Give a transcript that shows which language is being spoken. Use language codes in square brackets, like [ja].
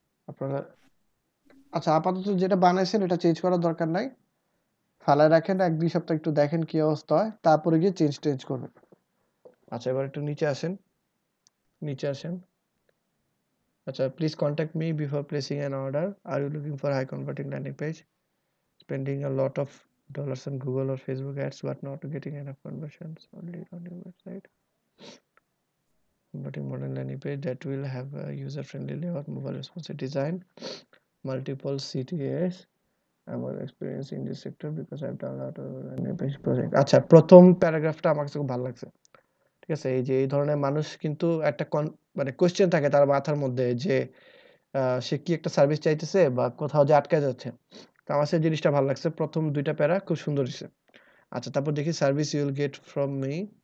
[bn] আপনারা আচ্ছা, আপাতত যেটা বানাইছেন এটা চেঞ্জ করার দরকার নাই, ফালায় রাখেন, 1-2 সপ্তাহ একটু দেখেন কি অবস্থা হয়, তারপরে গিয়ে চেঞ্জ করবেন। আচ্ছা, এবার একটু নিচে আসেন, নিচে আসেন। আচ্ছা, [en] Please contact me before placing an order. Are you looking for high converting landing page, spending a lot of dollars on Google or Facebook ads but not getting enough conversions only on your website? Converting modern landing page that will have a user-friendly layout, mobile responsive design, multiple CTAs. I'm well experienced in this sector because I've done a lot of landing page project. [bn] আচ্ছা, প্রথম প্যারাগ্রাফটা আমার কাছে খুব ভালো লাগছে। ঠিক আছে, এই যে এই ধরনের মানুষ কিন্তু একটা মানে কোয়েশ্চেন থাকে তার মাথার মধ্যে যে সে কি একটা সার্ভিস চাইতেছে বা কোথাও যে আটকে যাচ্ছে। তো আমার সেই জিনিসটা ভালো লাগছে, প্রথম 2টা প্যারা খুব সুন্দর হয়েছে। আচ্ছা, তারপর দেখি [en] Service you will get from me.